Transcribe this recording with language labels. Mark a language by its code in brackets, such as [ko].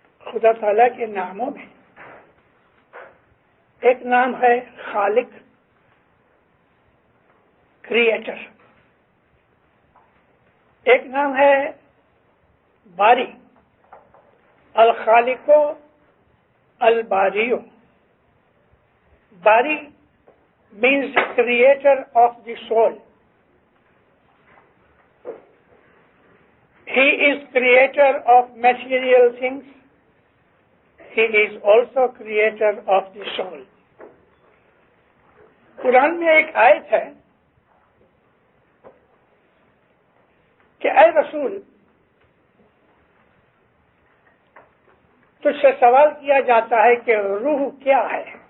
[ur] خدا تعالیٰ کے ناموں میں ایک نام ہے خالق، کریٹر. ایک نام ہے باری، الخالق الباریو. [en] باری means creator of the soul. He is creator of material things. He is also creator of the soul. [ur] قرآن میں ایک آیت ہے کہ اے رسول، تجھ سے سوال کیا جاتا ہے کہ روح کیا ہے.